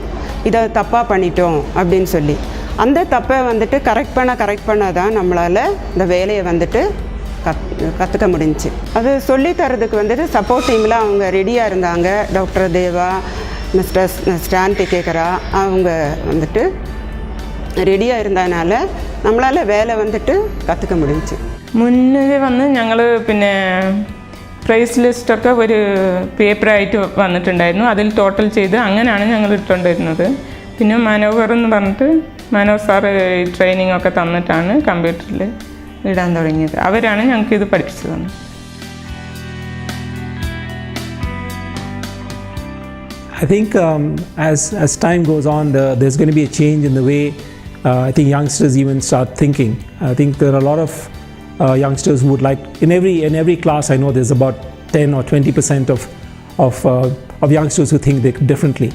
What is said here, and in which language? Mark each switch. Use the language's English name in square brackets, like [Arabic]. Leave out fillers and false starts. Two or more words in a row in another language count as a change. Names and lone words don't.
[Tamil] இதை தப்பாக பண்ணிட்டோம் அப்படின்னு சொல்லி, அந்த தப்பை வந்துட்டு கரெக்ட் பண்ண தான் நம்மளால் இந்த வேலையை வந்துட்டு கற்றுக்க முடிஞ்சிச்சு. அது சொல்லி தரதுக்கு வந்துட்டு சப்போர்ட் டீமில் அவங்க ரெடியாக இருந்தாங்க. டாக்டர் தேவா, மிஸ்டர் ஸ்டான் டிகேகரா அவங்க வந்துட்டு ரெடியாக இருந்ததுனால நம்மளால் வேலை வந்துட்டு கத்துக்க முடிச்சு. [Malayalam] മുന്നേ വന്ന് ഞങ്ങൾ പിന്നെ പ്രൈസ് ലിസ്റ്റൊക്കെ ഒരു പേപ്പറായിട്ട് വന്നിട്ടുണ്ടായിരുന്നു. അതിൽ ടോട്ടൽ ചെയ്ത് അങ്ങനെയാണ് ഞങ്ങൾ ഇട്ടുകൊണ്ടിരുന്നത്. പിന്നെ മനോഹർ എന്ന് പറഞ്ഞിട്ട് മനോഹർ സാറ് ട്രെയിനിങ് ഒക്കെ തന്നിട്ടാണ് കമ്പ്യൂട്ടറിൽ ഇടാൻ തുടങ്ങിയത്. അവരാണ് ഞങ്ങൾക്ക് ഇത് പഠിപ്പിച്ചു തന്നത്. [English] I think as time goes on, there's going to be a change in the way I think youngsters even start thinking. I think there are a lot of youngsters who would like, in every class I know there's about 10 or 20% of youngsters who think differently.